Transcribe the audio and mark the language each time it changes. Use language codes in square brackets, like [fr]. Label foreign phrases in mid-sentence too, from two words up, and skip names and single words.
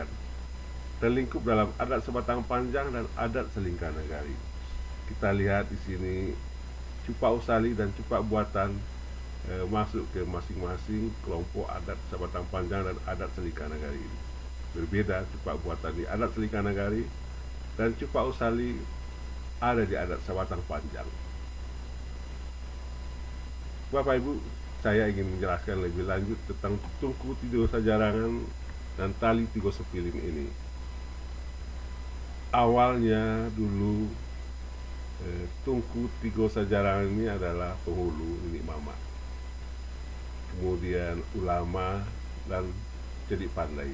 [id] Terlingkup dalam adat Sebatang Panjang dan adat Selingkah Nagari. Kita lihat di sini cupak usali dan cupak buatan masuk ke masing-masing kelompok adat Sebatang Panjang dan adat Selingkah Nagari ini. Berbeda cupak buatan di adat Selingkah Nagari dan cupak usali ada di adat Sebatang Panjang. Bapak Ibu, saya ingin menjelaskan lebih lanjut tentang tungku 3 sajarangan dan tali 3 sepilin ini. Awalnya dulu tungku 3 sajarangan ini adalah penghulu nini mama, kemudian ulama dan Cedik Pandai.